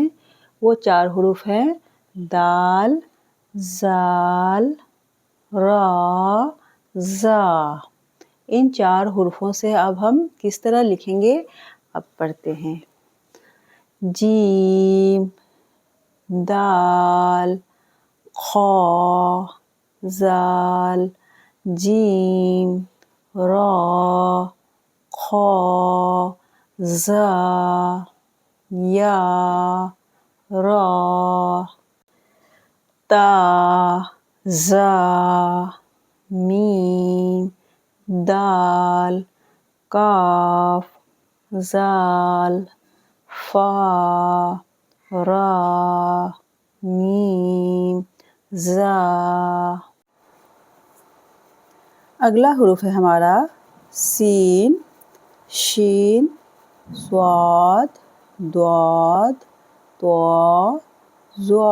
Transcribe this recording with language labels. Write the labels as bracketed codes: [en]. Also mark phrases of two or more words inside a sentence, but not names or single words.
[ur] وہ 4 حروف ہیں دال، زال، را، زا۔ ان 4 حروفوں سے اب ہم کس طرح لکھیں گے؟ اب پڑھتے ہیں۔ جیم، دال، خا، زال، جیم، را، خا، زا، یا، را، تا، زا، میم، دال، کاف، زال، فا، را، میم، زا۔ اگلا حروف ہے ہمارا سین، شین، صاد، ضاد، طا، ظا۔